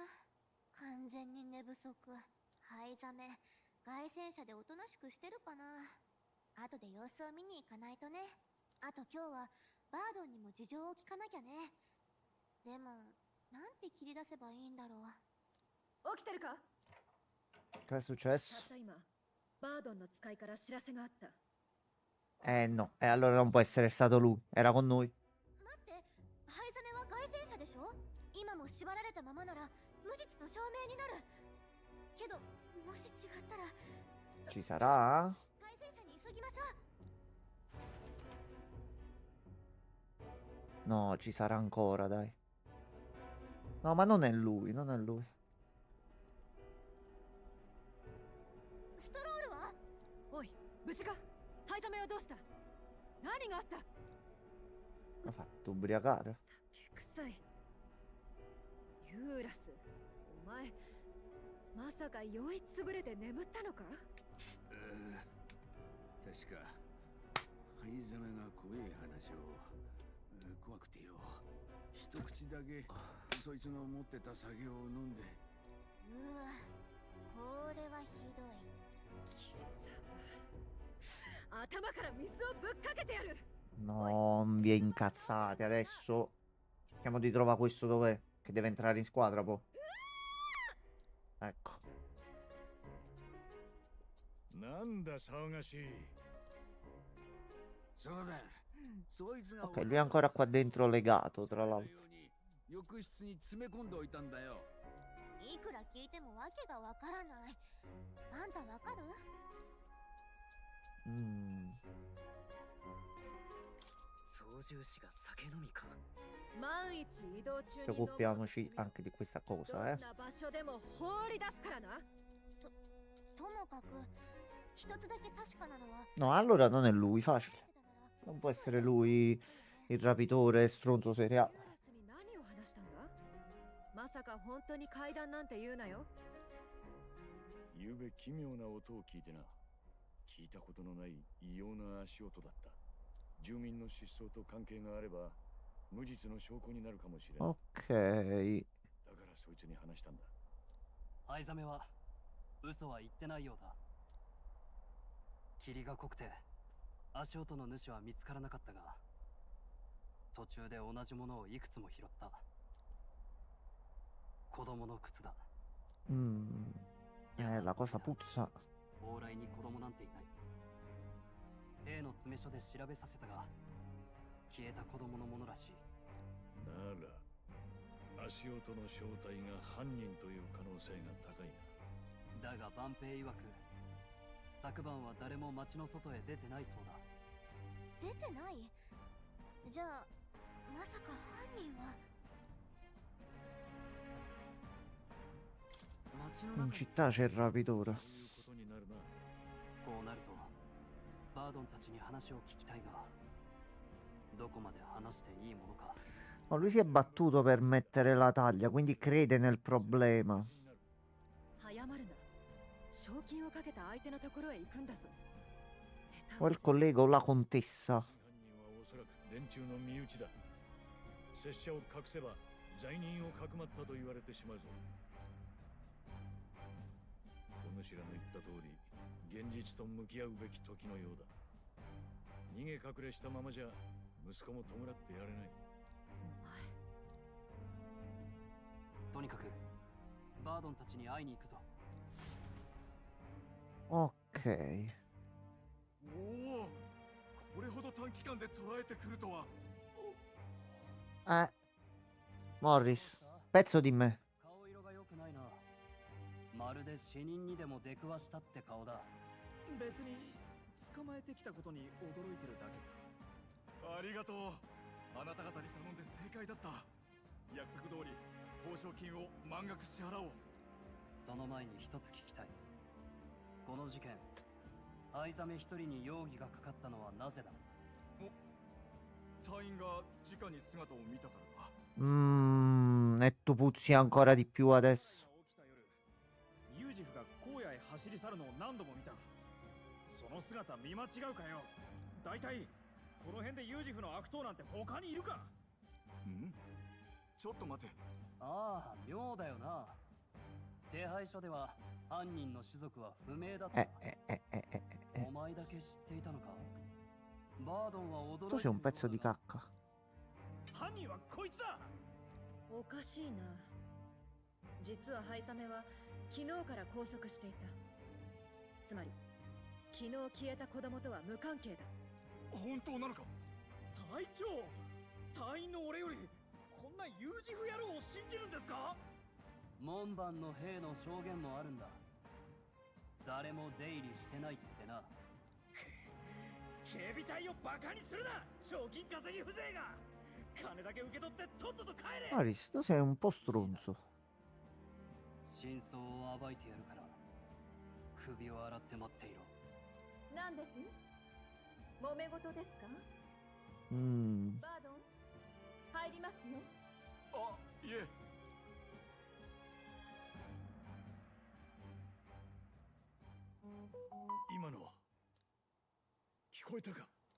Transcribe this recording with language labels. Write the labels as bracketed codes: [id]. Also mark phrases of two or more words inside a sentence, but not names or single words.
[ja] 完全に寝不足。灰ザメ、凱旋者でおとなしくしてるかな。後で様子を見に行かないとね。あと今日はバードンにも事情を聞かなきゃね。でも、なんて切り出せばいいんだろう。起きてるか？ [it] Che è successo? [ja] たった今、バードンの使いから知らせがあった。 [it] No. E allora non può essere stato lui. Era con noi. [ja] 待って、ハイザメは凱旋者でしょ？今も縛られたままなら無実の証明になる。けど、もし違ったら [it] Ci sarà? [ja] 凱旋者に急ぎましょう。 [it] No, ci sarà ancora, dai. No, ma non è lui, non è lui. [ja] ストロールは？おい、無事か？ハイザメはどうした？何があった？ [it] Ha fatto ubriacare. [ja] 酒臭い。ユーラス、お前、まさか酔いつぶれて眠ったのか？確かハイザメが怖い話を、怖くてよ、一口だけそいつの持ってた酒を飲んで。うわ、これはひどい。貴様、頭から水をぶっかけてやる。 [it] Non vi incazzate adesso. Cerchiamo di trovare questo dov'è. Che deve entrare in squadra, poi. Ecco. [ja] なんだ騒がしい。そうだ。そいつが [it] Ok, lui è ancora qua dentro legato, tra l'altro. [ja] 浴室に詰め込んでおいたんだよ。いくら聞いてもわけがわからない。あんたわかる？ [it] Preoccupiamoci anche di questa cosa, eh. [ja] ともかく一つだけ確かなのは [it] No, allora non è lui, facile. Non può essere lui il rapitore stronzo serie A. [ja] 何を話したんだ？まさか本当に階段なんて言うなよ。ゆうべ奇妙な音を聞いてな。聞いたことのない異様な足音だった。住民の失踪と関係があれば無実の証拠になるかもしれない。 [it] Ok. [ja] だからそいつに話したんだ。藍ザメは嘘は言ってないようだ。霧が濃くて足音の主は見つからなかったが、途中で同じものをいくつも拾った。子供の靴だ。 [it] La cosa puzza. [ja] 往来に子供なんていない。例の詰め所で調べさせたが、消えた子供のものらしい。なら足音の正体が犯人という可能性が高いな。だが万平曰く、昨晩は誰も町の外へ出てないそうだ。出てない？じゃあまさか犯人は。 [it] In città c'è il rapitore. [ja] そういうことになるな。こうなるとバードンたちに話を聞きたいが、どこまで話していいものか。 [it] Ma lui si è battuto per mettere la taglia, quindi crede nel problema. [ja] 早まるな。賞金をかけた相手のところへ行くんだぞ。 [it] O il collega o la contessa. [ja] 犯人はおそらく連中の身内だ。拙者を隠せば罪人をかくまったと言われてしまうぞ。お主らの言った通り、現実と向き合うべき時のようだ。逃げ隠れしたままじゃ息子も弔ってやれない。とにかくバードンたちに会いに行くぞ。 [it] Ok. [ja] おお、これほど短期間で捉えてくるとは。 [it] Morris, pezzo di me. [ja] 顔色が良くないな。まるで死人にでも出くわしたって顔だ。別に捕まえてきたことに驚いてるだけさ。ありがとう。あなた方に頼んで正解だった。約束通り報奨金を満額支払おう。その前に一つ聞きたい。この事件、藍ザメ一人に容疑がかかったのはなぜだ？隊員が直に姿を見たからか。 [it] E tu puzzi ancora di più adesso. [ja] 起きた夜、ユージフが荒野へ走り去るのを何度も見た。その姿見間違うかよ。大体この辺でユージフの悪党なんて他にいるか？ん？ちょっと待て。ああ、妙だよな。手配書では犯人の種族は不明だった。お前だけ知っていたのか？バードンは驚いて [it] Tu sei un pezzo di cacca. [ja] 犯人はこいつだ。おかしいな。実はハイザメは昨日から拘束していた。つまり昨日消えた子供とは無関係だ。本当なのか？隊長、隊員の俺よりこんなユージフ野郎を信じるんですか？門番の兵の証言もあるんだ。誰も出入りしてないってな。警備隊をバカにするな。賞金稼ぎ風情が。金だけ受け取ってとっとと帰れ。 [it] Morris, tu sei un po' stronzo. [ja] 真相を暴いてやるから、首を洗って待っていろ。何です？揉め事ですか？バードン、入りますよ。あ、いえ。今のは聞こえたか？